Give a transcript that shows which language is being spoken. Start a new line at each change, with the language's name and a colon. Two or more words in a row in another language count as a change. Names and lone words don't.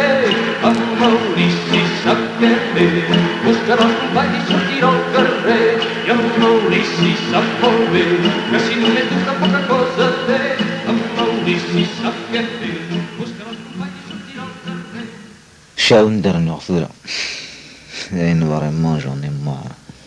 Catalan: En Maurici sap què fer, buscarà els companys i sortirà al carrer. I en Maurici sap molt bé que si només dubta poca cosa té. En Maurici sap què fer, buscarà els companys i sortirà al carrer.
French: Show dernière fois. Et nous vraiment j'en ai marre.